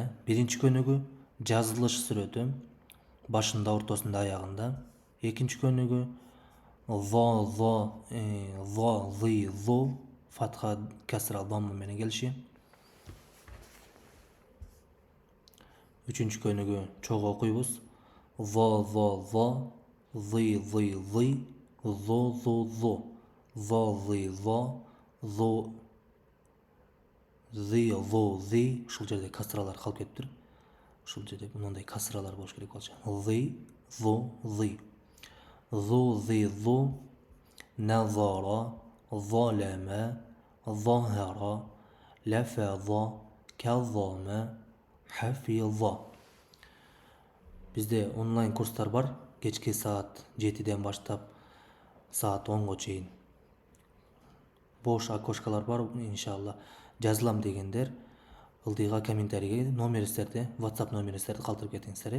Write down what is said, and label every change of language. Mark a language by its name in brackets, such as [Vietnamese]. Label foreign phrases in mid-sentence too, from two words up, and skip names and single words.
[Kyrgyz] Биринчи көнүгү жазылыш сүрөтү башында, ортосунда, аягында. Экинчи көнүгү зо фатха касра дамма менен келиши. Үчүнчү көнүгү чогуу окуйбуз. Зо зы зо зи ушул жерде касралар калып кетиптир. Ушул жерде мындай касралар болуш керек болчу. [Arabic] ظِ ظُ نَظَرَ ظَلَمَ ظَهَرَ لَفَظَ كَظَمَ حَفِظَ. [Kyrgyz] Бизде онлайн курстар бар. Кечки саат 7-ден баштап саат 10-го чейин. Бош окошкалар бар, иншалла. Жазылам дегендер ылдыйга комментарийге номериңиздерди, WhatsApp номериңиздерди калтырып кетиңиздер.